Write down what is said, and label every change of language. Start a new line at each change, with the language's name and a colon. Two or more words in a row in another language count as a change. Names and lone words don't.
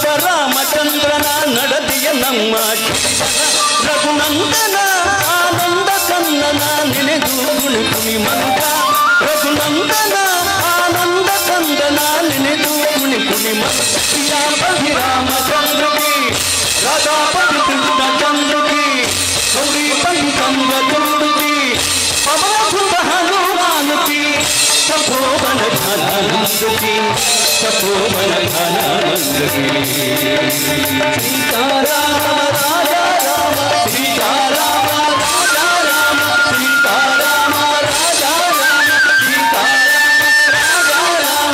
Kannada: ರಾಮಚಂದ್ರನ ನಡತೆಯ ನಮ್ಮ ಜೀವನ, ರಘುನಂದನ ಆನಂದ ಕಂದನ ನೆನೆದು ಕುಣಿ ಕುಣಿ ಮನುಜ, ರಘುನಂದನ ಆನಂದ ಕಂದನ ನೆನೆದು ಕುಣಿ ಕುಣಿ ಮನುಜ.
Hindi: ಸಿಯಾಪತಿ ರಾಮಚಂದ್ರ की, राधापति कृष्णचंद्र की, गौरीपति चंद्रचूड़ की, पवन सुत हनुमान की, तपोवन झालानंद की, तपोवन झालानंद की. सीताराम राजा राम, सीताराम राजा राम, सीताराम राजा राम, सीताराम राजा राम,